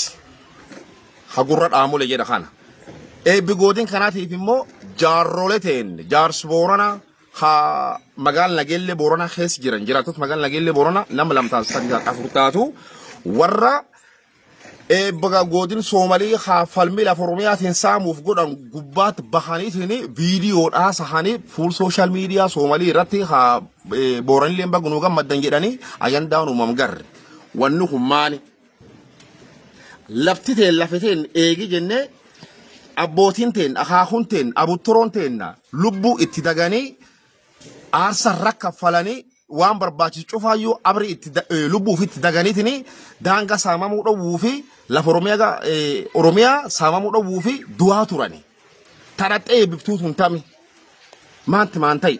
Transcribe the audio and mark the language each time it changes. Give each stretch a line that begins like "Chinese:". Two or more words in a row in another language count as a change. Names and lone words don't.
Oromo: Hagurra dhaamole jedha kana. Eebbi godin kanaatiif immoo jaarrolee ta'een jaarsi Booranaa ha magaala Nageellee Booranaa keessa jiran jiraattota magaala Nageellee Booranaa nama lamtaan sadii afur taatu warra eebba godin Soomalii ha falmii lafa Oromiyaatiin saamuuf godhan gubbaatti bahaniitiin viidiyoodhaa sahanii fuul
English: sooshaal miidiyaa
Oromo: Soomalii irratti ha Booranillee bagunuu gammaddan jedhanii ayandaan uumam garre. Wanni kun maali? Lafti teen lafeteen eegi jennee abbootiin teen akaakuun teen abuttoroon teen lubbuu itti daganii aarsa rakka falanii waan barbaachisu cufaayyuu abri itti lubbuuf itti daganiitini daangaa saamamuu dhowwuu fi lafa Oromiyaa saamamuu dhowwuu fi du'aa turani. Tadhaxxee biftuutuun tami maanti maan ta'i.